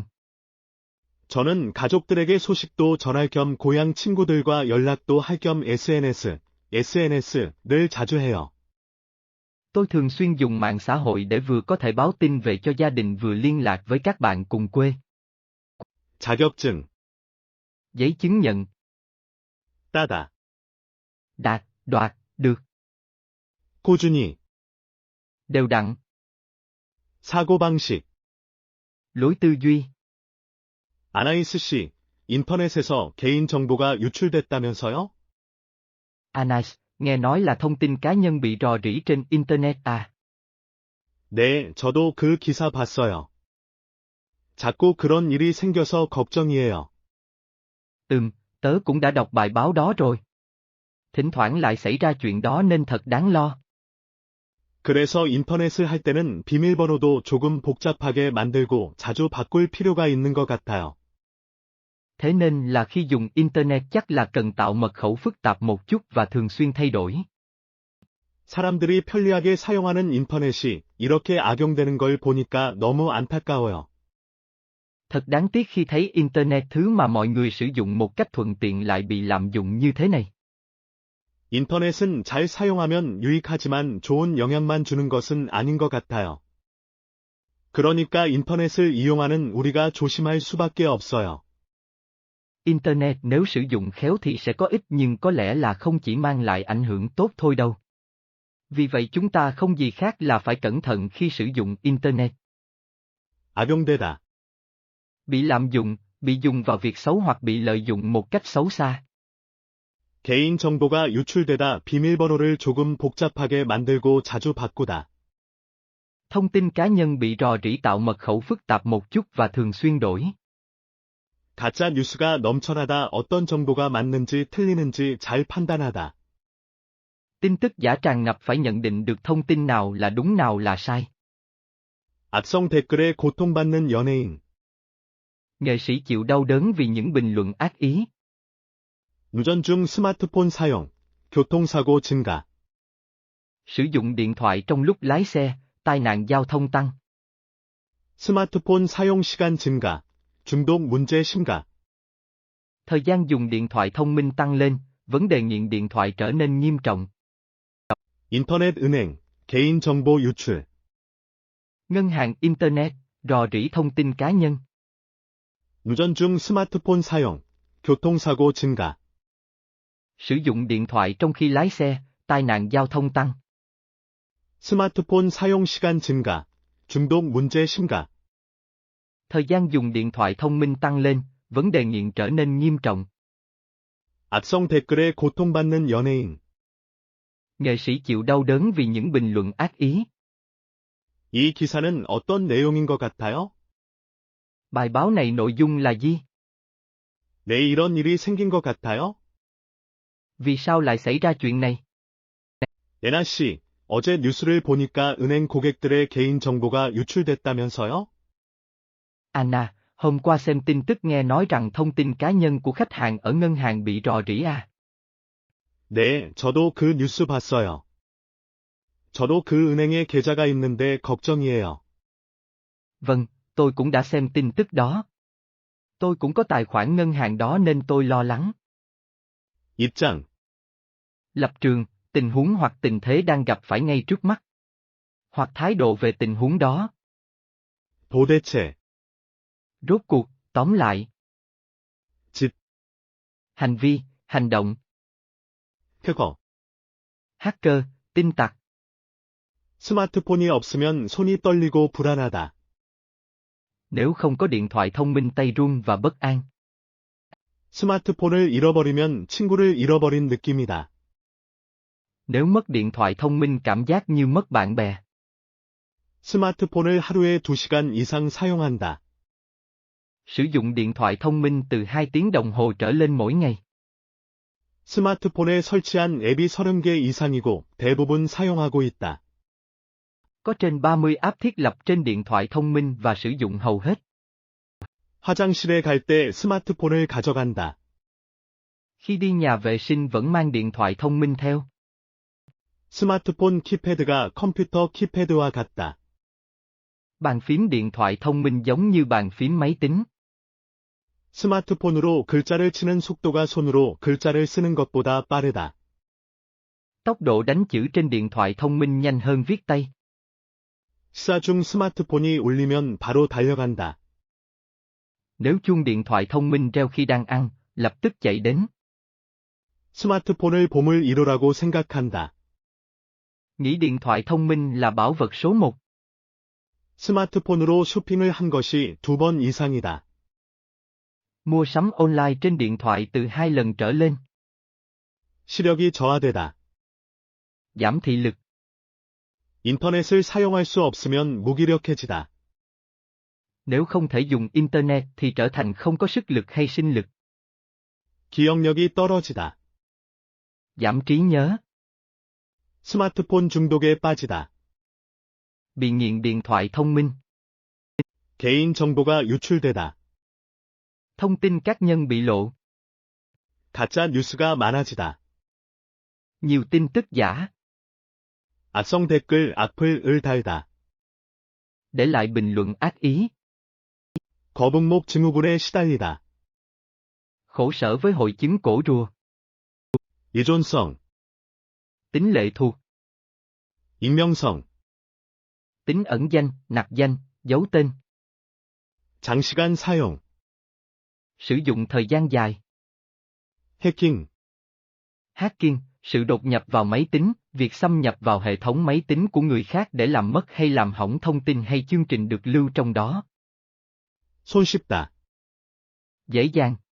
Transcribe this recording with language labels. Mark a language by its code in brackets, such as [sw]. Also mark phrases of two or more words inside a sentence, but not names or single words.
[ko] 저는 가족들에게 소식도 전할 겸 고향 친구들과 연락도 할 겸 SNS를 자주 해요. [vi] Tôi thường xuyên dùng mạng xã hội để vừa có thể báo tin về cho gia đình vừa liên lạc với các bạn cùng quê. [ko] 자격증, [vi] Giấy chứng nhận. [ko] 따다, [vi] Đạt, đoạt, được. [ko] 꾸준히, [vi] Đều đặn. [ko] 사고방식. [vi] Lối tư duy. [ko] 아나이스 씨, 인터넷에서 개인정보가 유출됐다면서요? [vi] Anas, nghe nói là thông tin cá nhân bị rò rỉ trên Internet à? [ko] 네, 저도 그 기사 봤어요. 자꾸 그런 일이 생겨서 걱정이에요. [vi] Tớ cũng đã đọc bài báo đó rồi. Thỉnh thoảng lại xảy ra chuyện đó nên thật đáng lo. [ko] 그래서 인터넷을 할 때는 비밀번호도 조금 복잡하게 만들고 자주 바꿀 필요가 있는 것 같아요. [vi] Thế nên là khi dùng Internet chắc là cần tạo mật khẩu phức tạp một chút và thường xuyên thay đổi. [ko] 사람들이 편리하게 사용하는 인터넷이 이렇게 악용되는 걸 보니까 너무 안타까워요. [vi] Thật đáng tiếc khi thấy Internet thứ mà mọi người sử dụng một cách thuận tiện lại bị lạm dụng như thế này. [ko] 인터넷은 잘 사용하면 유익하지만 좋은 영향만 주는 것은 아닌 것 같아요. 그러니까 인터넷을 이용하는 우리가 조심할 수밖에 없어요. [vi] Internet nếu sử dụng khéo thì sẽ có ích nhưng có lẽ là không chỉ mang lại ảnh hưởng tốt thôi đâu. Vì vậy chúng ta không gì khác là phải cẩn thận khi sử dụng Internet. [ko] 악용되다, [vi] Bị lạm dụng, bị dùng vào việc xấu hoặc bị lợi dụng một cách xấu xa. [ko] 개인정보가 유출되다 비밀번호를 조금 복잡하게 만들고 자주 바꾸다. [vi] Thông tin cá nhân bị rò rỉ tạo mật khẩu phức tạp một chút và thường xuyên đổi. [ko] 가짜 뉴스가 넘쳐나다 어떤 정보가 맞는지 틀리는지 잘 판단하다. [vi] Tin tức giả tràn ngập phải nhận định được thông tin nào là đúng nào là sai. [ko] 악성 댓글에 고통받는 연예인. [vi] Nghệ sĩ chịu đau đớn vì những bình luận ác ý. [ko] 운전 중 스마트폰 사용, 교통사고 증가. [vi] Sử dụng điện thoại trong lúc lái xe, tai nạn giao thông tăng. [ko] 스마트폰 사용 시간 증가, 중독 문제 심각. [vi] Thời gian dùng điện thoại thông minh tăng lên, vấn đề nghiện điện thoại trở nên nghiêm trọng. [ko] 인터넷 은행, 개인정보 유출. [vi] Ngân hàng Internet, rò rỉ thông tin cá nhân. [ko] 운전 중 스마트폰 사용, 교통사고 증가. [vi] Sử dụng điện thoại trong khi lái xe, tai nạn giao thông tăng. [ko] 스마트폰 사용 시간 증가, 중독 문제 심각. [vi] Thời gian dùng điện thoại thông minh tăng lên, vấn đề nghiện trở nên nghiêm trọng. [ko] 악성 댓글에 고통받는 연예인. [vi] Nghệ sĩ chịu đau đớn vì những bình luận ác ý. [ko] 이 기사는 어떤 내용인 것 같아요? [vi] Bài báo này nội dung là gì? [ko] 왜 이런 일이 생긴 것 같아요? [vi] Vì sao lại xảy ra chuyện này? [ko] 예나 씨, 어제 뉴스를 보니까 은행 고객들의 개인 정보가 유출됐다면서요? [vi] Anna, hôm qua xem tin tức nghe nói rằng thông tin cá nhân của khách hàng ở ngân hàng bị rò rỉ à? [ko] 네, 저도 그 뉴스 봤어요. 저도 그 은행에 계좌가 있는데 걱정이에요. [vi] Vâng, tôi cũng đã xem tin tức đó. Tôi cũng có tài khoản ngân hàng đó nên tôi lo lắng. [ko] 입장, [vi] Lập trường, tình huống hoặc tình thế đang gặp phải ngay trước mắt. Hoặc thái độ về tình huống đó. [ko] 도대체, [vi] Rốt cuộc, tóm lại. [ko] 짓, [vi] Hành vi, hành động. [ko] 해커. [vi] Hacker, tin tặc. [ko] 스마트폰이 없으면 손이 떨리고 불안하다. [vi] Nếu không có điện thoại thông minh tay run và bất an. [ko] 스마트폰을 잃어버리면 친구를 잃어버린 느낌이다. [vi] Nếu mất điện thoại thông minh cảm giác như mất bạn bè. [ko] 스마트폰을 하루에 2시간 이상 사용한다. [vi] Sử dụng điện thoại thông minh từ 2 tiếng đồng hồ trở lên mỗi ngày. [ko] 스마트폰에 설치한 앱이 30개 이상이고 대부분 사용하고 있다. [vi] Có trên 30 app thiết lập trên điện thoại thông minh và sử dụng hầu hết. [ko] 화장실에 갈 때 스마트폰을 가져간다. [vi] Khi đi nhà vệ sinh vẫn mang điện thoại thông minh theo. [ko] 스마트폰 키패드가 컴퓨터 키패드와 같다. [vi] Bàn phím điện thoại thông minh giống như bàn phím máy tính. [ko] 스마트폰으로 글자를 치는 속도가 손으로 글자를 쓰는 것보다 빠르다. [vi] Tốc độ đánh chữ trên điện thoại thông minh nhanh hơn viết tay. [ko] 식사 중 스마트폰이 울리면 바로 달려간다. [vi] Nếu chuông điện thoại thông minh reo khi đang ăn, lập tức chạy đến. [ko] 스마트폰을 보물 1호라고 생각한다. [vi] Nghĩ điện thoại thông minh là bảo vật số 1. [ko] 스마트폰으로 쇼핑을 한 것이 2번 이상이다. [vi] Mua sắm online trên điện thoại từ 2 lần trở lên. [ko] 시력이 저하되다. [vi] Giảm thị lực. [ko] 인터넷을 사용할 수 없으면 무기력해지다. [vi] Nếu không thể dùng Internet thì trở thành không có sức lực hay sinh lực. [ko] 기억력이 떨어지다. [vi] Giảm trí nhớ. [ko] 스마트폰 중독에 빠지다. [vi] Bị nghiện điện thoại thông minh. [ko] 개인 정보가 유출되다. [vi] Thông tin cá nhân bị lộ. [ko] 가짜 뉴스가 많아지다. [vi] Nhiều tin tức giả. [ko] 악성 댓글 악플을 달다. [vi] Để lại bình luận ác ý. [ko] 거북목 증후군에 시달리다. [vi] Khổ sở với hội chứng cổ rùa. [ko] 의존성, [vi] Tính lệ thuộc. [ko] 익명성, [vi] Tính ẩn danh, nặc danh, giấu tên. [ko] 장시간 사용, [vi] Sử dụng thời gian dài. [ko] 해킹, [vi] Hacking, sự đột nhập vào máy tính, việc xâm nhập vào hệ thống máy tính của người khác để làm mất hay làm hỏng thông tin hay chương trình được lưu trong đó. [ko] 손쉽다, [vi] Dễ dàng.